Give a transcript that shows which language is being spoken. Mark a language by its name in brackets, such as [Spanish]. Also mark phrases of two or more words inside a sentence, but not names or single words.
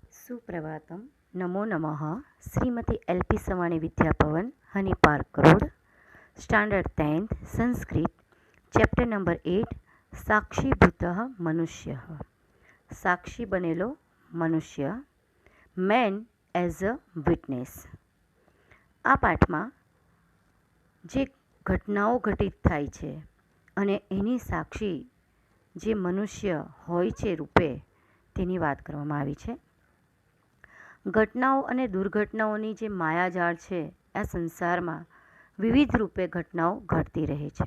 [Sanskrit] सुप्रभातम। नमो नमः। श्रीमती एल.पी. सवाणी विद्याभवन, हनी पार्क रोड, स्टैंडर्ड 10th, संस्कृत, [English] chapter number [Sanskrit] 8, साक्षीभूतः मनुष्यः। [Gujarati] સાક્ષી બનેલો મનુષ્ય, [English] Man as a witness. [Gujarati] આ પાઠમાં જે ઘટનાઓ ઘટિત થાય છે અને એની સાક્ષી જે મનુષ્ય હોય છે રૂપે, તેની વાત કરવામાં આવી છે। ઘટનાઓ અને દુર્ઘટનાઓની જે માયાજાળ છે, આ સંસારમાં વિવિધ રૂપે ઘટનાઓ ઘટતી રહે છે।